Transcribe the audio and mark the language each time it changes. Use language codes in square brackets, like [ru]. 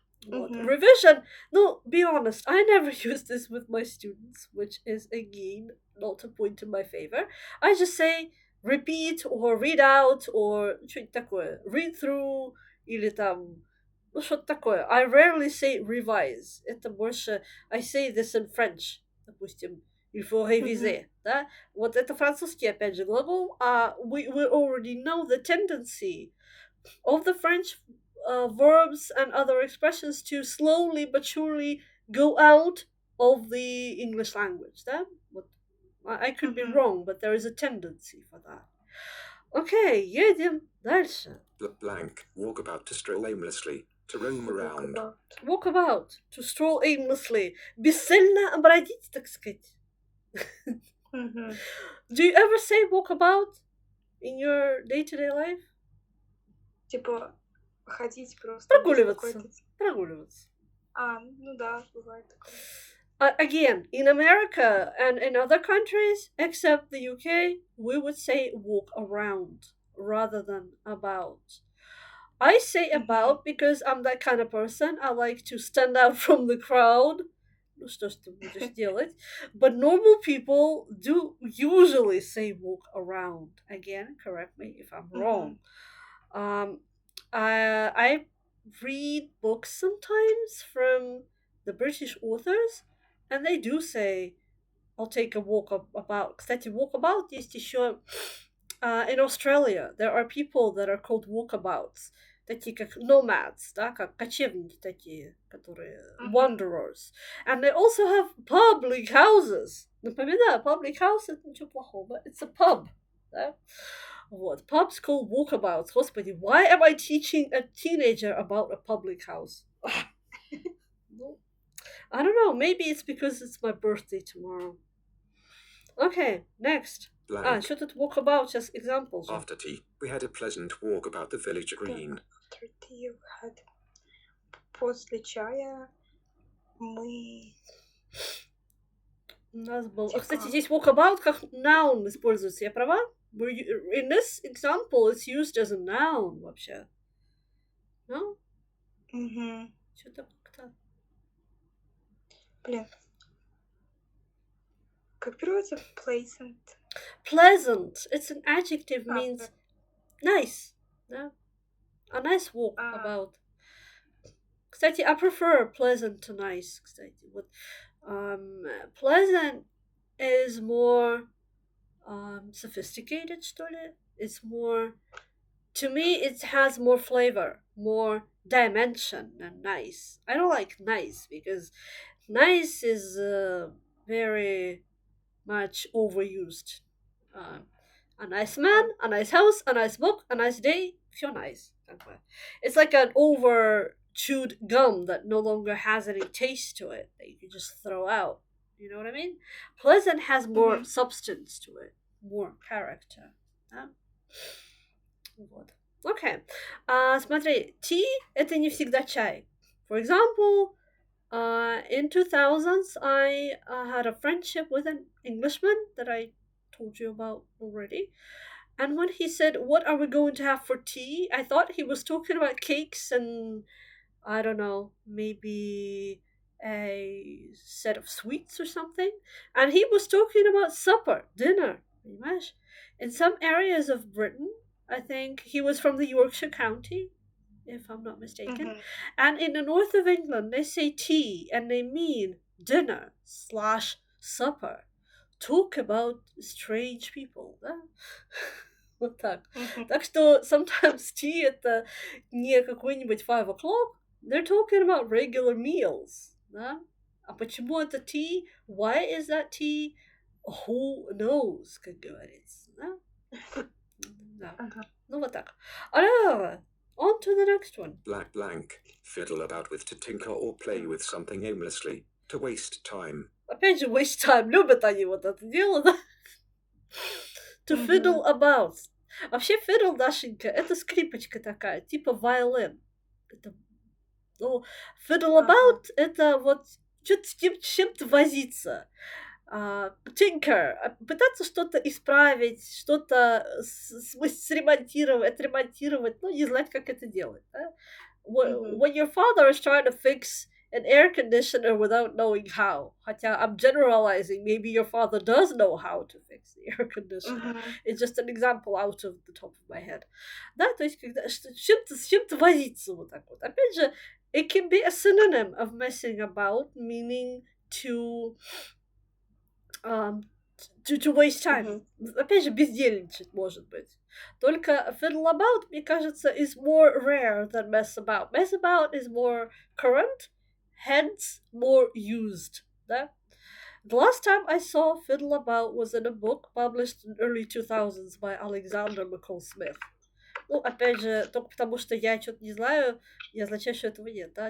[en] Revision, no, be honest, I never use this with my students, which is again not a point in my favor. I just say repeat or read out or [ru] что-нибудь такое. [en] Read through [ru] или там Ну, что-то такое. [en] I rarely say revise. [ru] Это больше... [en] I say this in French. [ru] Допустим, [fr] il faut réviser. [ru] Да? Вот это французский, опять же, глагол. [en] We already know the tendency of the French verbs and other expressions to slowly but surely go out of the English language. [ru] Да? Вот. [en] I could be wrong, but there is a tendency for that. [ru] Окей, едем дальше. [en] Blank. Walk about to stroll aimlessly. To roam around. Walk about. To stroll aimlessly. [ru] Бесцельно бродить, так сказать. [en] Do you ever say walk about in your day-to-day life? [ru] Типа ходить просто. Прогуливаться. Ну да, бывает такое. [en] Again, in America and in other countries, except the UK, we would say walk around rather than about. I say about because I'm that kind of person. I like to stand out from the crowd. [ru] Ну что ж ты будешь делать? [en] But normal people do usually say walk around. Again, correct me if I'm wrong. I read books sometimes from the British authors, and they do say, I'll take a walk about. [ru] Кстати, walkabout есть еще [en] in Australia. There are people that are called walkabouts. [ru] Такие как nomads, да, как кочевники такие, которые wanderers. [en] And they also have public houses. [ru] Напоминаю, public house — это ничего плохого. [en] It's a pub. [ru] Да? Вот. [en] Pubs called walkabouts. Господи, why am I teaching a teenager about a public house? I don't know. Maybe it's because it's my birthday tomorrow. Okay, next. [ru] Что тут walkabout? [en] Just examples. After tea, we had a pleasant walk about the village green. After tea we had... [ru] После чая мы... У нас был... Кстати, здесь walkabout как noun используется. Я права? [en] In this example, it's used as a noun вообще. [ru] No? Что-то как-то... Блин. Как переводится pleasant? [en] Pleasant. It's an adjective, means nice. Да? A nice walk about. Кстати, I prefer pleasant to nice. Кстати, вот pleasant is more sophisticated, [ru] что ли? [en] It's more, to me, it has more flavor, more dimension than nice. I don't like nice because nice is very much overused. A nice man, a nice house, a nice book, a nice day, feel nice. It's like an over chewed gum that no longer has any taste to it that you can just throw out. You know what I mean? Pleasant has more substance to it, more character. [ru] Да? Вот. Okay. Смотри, tea — это не всегда чай. [en] For example, in 2000s, I had a friendship with an Englishman that I told you about already. And when he said, "What are we going to have for tea?" I thought he was talking about cakes and, I don't know, maybe a set of sweets or something. And he was talking about supper, dinner. In some areas of Britain, I think he was from the Yorkshire County, if I'm not mistaken. And in the north of England, they say tea and they mean dinner / supper. Talk about strange people, да? [ru] Вот так. Так что sometimes tea — это не какой-нибудь 5 o'clock. [en] They're talking about regular meals, да? [ru] А почему это tea? [en] Why is that tea? Who knows, [ru] как говорится, да? Да. Ну вот так. [en] Alors, on to the next one. Blank. Fiddle about with, to tinker or play with something aimlessly. To waste time. [ru] Опять же, waste time. Любят они вот это дело, да? [en] To fiddle about. [ru] Вообще, fiddle, Дашенька, это скрипочка такая, типа violin. Это, ну, fiddle about — это вот что-то с чем-то возиться. Tinker, пытаться что-то исправить, что-то сремонтировать, отремонтировать, ну, не знать, как это делать. Да? [en] When your father is trying to fix an air conditioner without knowing how. Хотя I'm generalizing. Maybe your father does know how to fix the air conditioner. Мгм. It's just an example out of the top of my head. [ru] Да, то есть, когда с чем-то возиться вот так вот. Опять же, [en] it can be a synonym of messing about, meaning to um, to waste time. [ru] Опять же, бездельничать, может быть. [en] Только fiddle about, [ru] мне кажется, [en] is more rare than mess about. Mess about is more current, hence more used. [ru] Да? [en] The last time I saw fiddle about was in a book published in early 2000s by Alexander McCall Smith. [ru] Ну, опять же, только потому что я что-то не знаю, не означает, что этого нет, да?